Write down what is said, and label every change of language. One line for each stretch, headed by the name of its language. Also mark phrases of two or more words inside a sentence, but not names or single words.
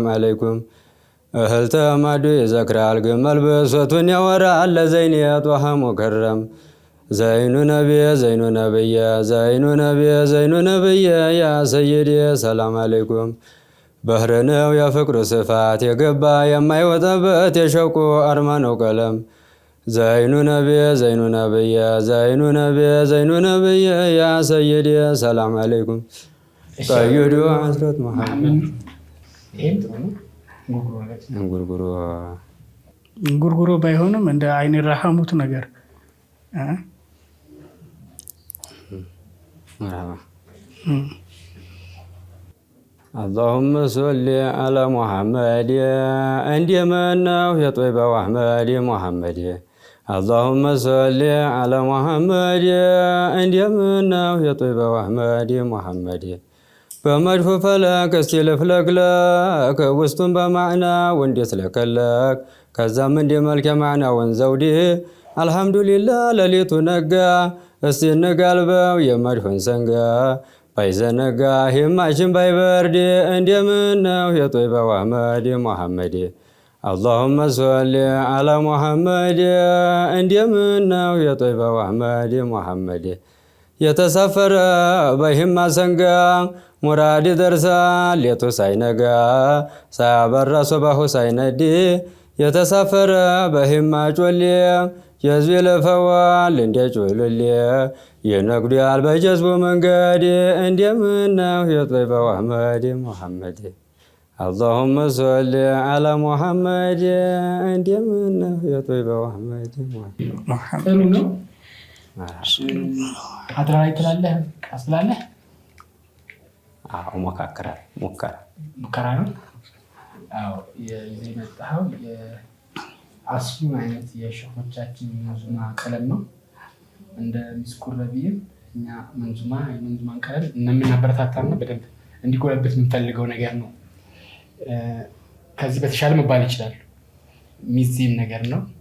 Amharic: ዓለይኩም እህል ተማዱ ይዘክራል ግመል ብሶቱን ያወራል ለዘይንየት ውሃ ሙከረም
Arabic: زين نبي زين نبي زين نبي زين نبي يا سيدي سلام عليكم
Amharic: ባህር ነው የፍቅሩ ስፋት የገባ የማይወጣበት የሸውቁ አርማ ነው ቀለም
Arabic: زين نبي زين نبي زين نبي زين نبي يا سيدي سلام عليكم
Amharic: ቀይዱ ሐስረት መሐመድ እንጉርጉሮ ባይሆንም እንደ አይን ረሐሙት ነገር
Arabic: اللهم صل على محمد عندما يا طيب أحمد محمد اللهم صل على محمد عندما يا طيب أحمد محمد
Amharic: በመድፉ ፈለክ እስቲ ልፍለቅለክ ውስጡን በማዕና ወንዴት ለከለክ ከዛም እንዲ መልክ የማዕናውን ዘውዴ አልሐምዱሊላህ ሌሊቱ ነጋ እስቲ እንጋልበው የመድፉን ሰንጋ ባይዘነጋ ሂማችን ባይበርድ እንደምነው የጦይባው አህመድ ሙሐመድ
Arabic: اللهم صل على
Amharic: محمد እንደምነው የጦይባው አህመድ ሙሐመድ የተሳፈረ በሂማ ሰንጋ ሙራድ ደርሳል ሌቱ ሳይነጋ ሳያበራ ሶባሁ ሳይነድ የተሳፈረ በሂማ ጮሌ የህዝብ ለፈዋል እንደ ጮልሌ የነግዱያል በጀዝቡ መንገድ እንደምነው የጦይባው አህመድ ሙሐመድ
Arabic: اللهم صل على محمد
Amharic: እንደምነው የጦይባው አህመድ ሙሐመድ ሀድራ ላይ ትላለህ ቀስላለህ ሙከራ ነው አዎ የዚህ መጣው የአስሉ አይነት የሸኾቻችን መንዙማ ቀለም ነው እንደ ሚስኩር ረቢም እኛ መንዙማን ቀለም እናበረታታና በደንብ እንዲጎለበት የምንፈልገው ነገር ነው ከዚህ በተሻለ መባል ይችላል ሚዚም ነገር ነው